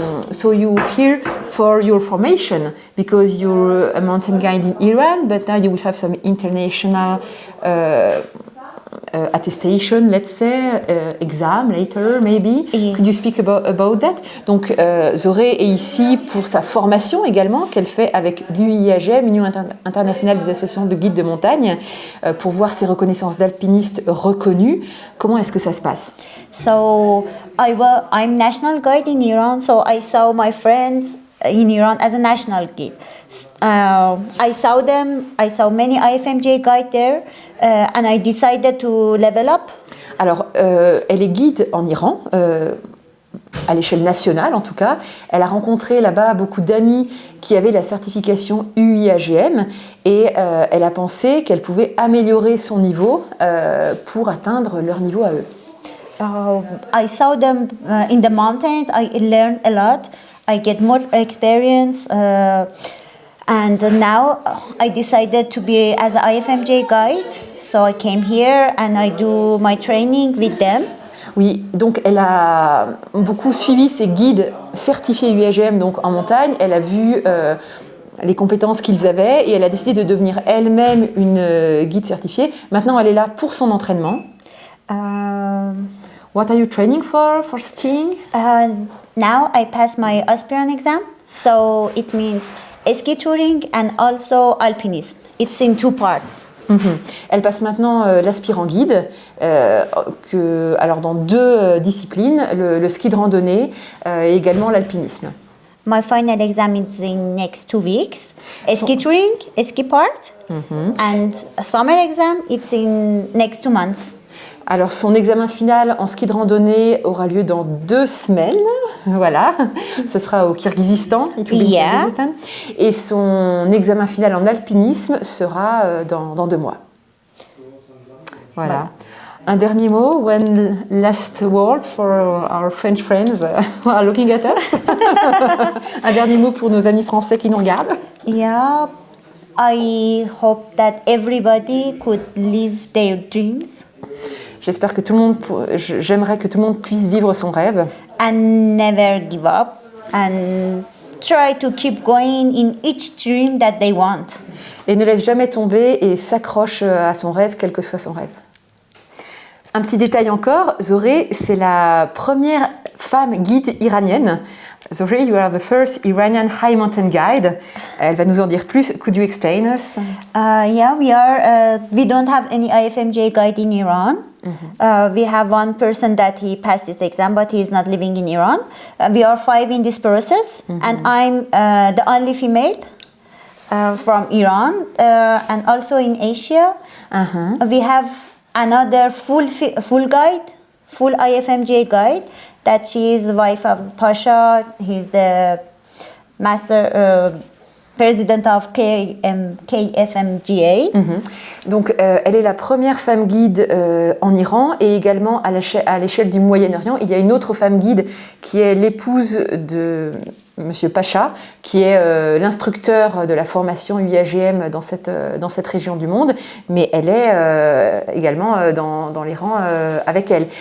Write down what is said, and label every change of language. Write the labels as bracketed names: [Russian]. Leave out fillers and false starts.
[English] So you're here for your formation because you're a mountain guide in Iran, but now you will have some international attestation, let's say, exam later, maybe. Yeah. Could you speak about that? [French] Donc, Zoré est ici pour sa formation également, qu'elle fait avec l'UIAGM, Union internationale des associations de guides de montagne, pour voir ses reconnaissances d'alpinistes reconnues. Comment est-ce que ça se passe? [English] So I'm national guide in Iran, so I saw my friends in Iran as a national guide. I saw many IFMJ guide there, and I decided to level up. [French] Alors, elle est guide en Iran, à l'échelle nationale en tout cas. Elle a rencontré là-bas beaucoup d'amis qui avaient la certification UIAGM et elle a pensé qu'elle pouvait améliorer son niveau pour atteindre leur niveau à eux. [English] I saw them in the mountains. I learned a lot. I get more experience, and now I decided to be as an IFMJ guide. So I came here and I do my training with them. [French] Oui, donc elle a beaucoup suivi ses guides certifiés UIAGM donc en montagne. Elle a vu les compétences qu'ils avaient et elle a décidé de devenir elle-même une guide certifiée. Maintenant, elle est là pour son entraînement. [English] What are you training for skiing? Now I passed my aspirant exam, so it means ski touring and also alpinism. It's in 2 parts. Mm-hmm. [French] Elle passe maintenant l'aspirant guide, alors dans 2 disciplines, le ski de randonnée et également l'alpinisme. [English] My final exam is in next 2 weeks. Ski touring, ski part, and summer exam it's in next 2 months. [French] Alors son examen final en ski de randonnée aura lieu dans 2 semaines, voilà, ce sera au Kirghizistan, Kirghizistan. Et son examen final en alpinisme sera dans 2 mois. Voilà. Un dernier mot, [English] one last word for our French friends who are looking at us. [French] Un dernier mot pour nos amis français qui nous regardent. [English] Yeah, I hope that everybody could live their dreams. [French] J'aimerais que tout le monde puisse vivre son rêve. [English] And never give up. And try to keep going in each dream that they want. [French] Et ne laisse jamais tomber et s'accroche à son rêve, quel que soit son rêve. Un petit détail encore, Zoré, c'est la première femme guide iranienne. [English] Zoré, you are the first Iranian high mountain guide. [French] Elle va nous en dire plus. [English] Could you explain us? Yeah, we are. We don't have any IFMJ guide in Iran. We have one person that he passed his exam, but he is not living in Iran. We are 5 in this process, and I'm the only female from Iran, and also in Asia. We have another full guide, full IFMJ guide. That she is the wife of Pasha. He's the master president of KFMGA. [French] Donc, elle est la première femme guide en Iran et également à l'échelle du Moyen-Orient. Il y a une autre femme guide qui est l'épouse de Monsieur Pacha, qui est l'instructeur de la formation UIAGM dans cette région du monde, mais elle est également dans les rangs avec elle.